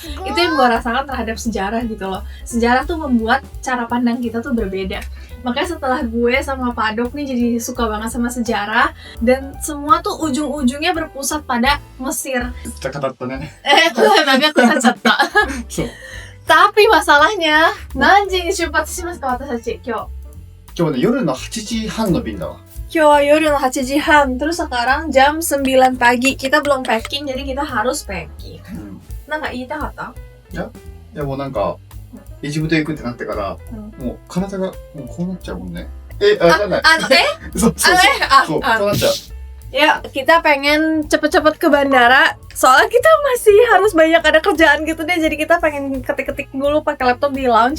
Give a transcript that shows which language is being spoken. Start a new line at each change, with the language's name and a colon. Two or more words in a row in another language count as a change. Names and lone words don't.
Indonesian: Itu yang gue rasakan terhadap sejarah gitu loh. Sejarah tuh membuat cara pandang kita tuh berbeda. Makanya setelah gue sama Padok nih jadi suka banget sama sejarah, dan semua tuh ujung-ujungnya berpusat pada Mesir. Tapi masalahnya,
Japanese: 何時に出発しますか私今日? 今日ね夜の8時半の便だわ。今日夜の8時半.
Indonesian: Terus sekarang jam 9 pagi. Kita belum packing, jadi kita harus packing.
Japanese: Nggak iitakatta? いやもうなんかエジプト行くってなってから、もう体がもうこうなっちゃうもんね。なんだ。そうこうなっちゃう。
Indonesian: Ya, kita pengen cepet-cepet ke bandara. Soalnya kita masih harus banyak ada kerjaan gitu deh. Jadi kita pengen ketik-ketik dulu pakai laptop di lounge.